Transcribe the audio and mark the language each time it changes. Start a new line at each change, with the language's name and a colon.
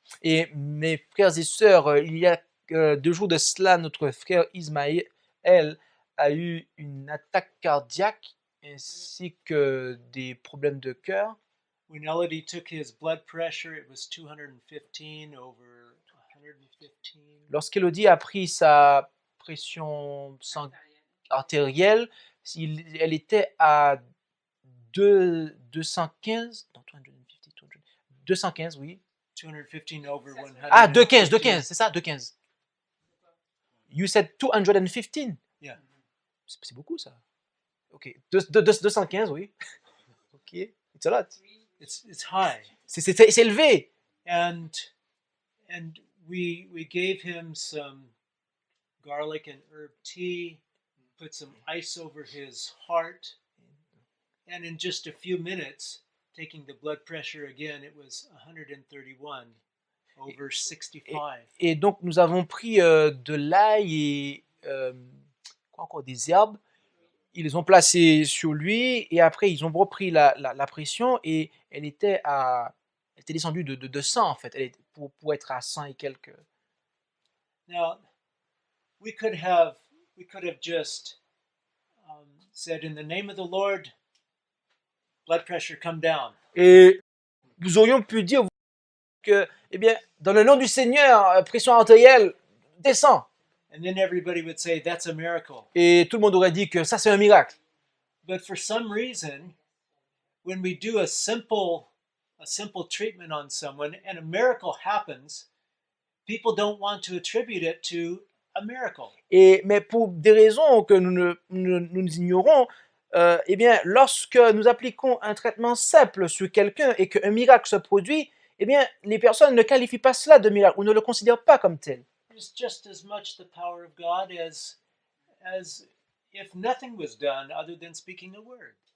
French: Et mes frères et sœurs, il y a 2 jours de cela, notre frère Ismaël a eu une attaque cardiaque ainsi que des problèmes de cœur.
English: When Elodie took his blood pressure, it was 215 over 115.
French: Lorsqu'Élodie a pris sa pression artérielle, elle était à 215, non, 215, oui.
English: 215 over 100.
French: Ah, 215, c'est ça, 215.
English: You said 215? Yeah.
French: C'est beaucoup ça. Ok, 215, oui. Ok,
English: it's a lot. It's high.
French: C'est élevé.
English: And we gave him some garlic and herb tea, put some ice over his heart, and in just a few minutes, taking the blood pressure again, it was 131 over 65.
French: Et donc nous avons pris de l'ail et quoi encore, des herbes. Ils les ont placés sur lui et après ils ont repris la pression et elle était descendue de 100 en fait, pour être à 100 et quelques.
English: Now, we could have just said, in the name of the Lord, blood pressure come down.
French: Et nous aurions pu dire que, eh bien, dans le nom du Seigneur, pression artérielle descend.
English: And then everybody would say, that's a miracle.
French: Et tout le monde aurait dit que ça c'est un miracle.
English: But for some reason, when we do a simple treatment on someone and a miracle happens, people don't want to attribute it to a miracle.
French: Mais pour des raisons que nous ignorons, eh bien, lorsque nous appliquons un traitement simple sur quelqu'un et qu'un miracle se produit, eh bien, les personnes ne qualifient pas cela de miracle ou ne le considèrent pas comme tel.
English: It's just as much the power of God as if nothing was done other than speaking a word.